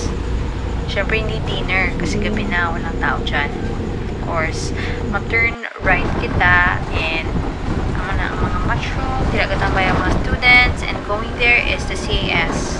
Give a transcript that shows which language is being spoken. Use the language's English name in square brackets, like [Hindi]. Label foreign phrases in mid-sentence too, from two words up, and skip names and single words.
[Filipino] Syempre hindi dinner kasi gabi na, walang tao dyan. [English] Of course, [Hiligaynon] mag- [English] turn right [Hiligaynon] kita and ang mga mushroom, tinagatambay ang mga students, [English] and going there is the CAS.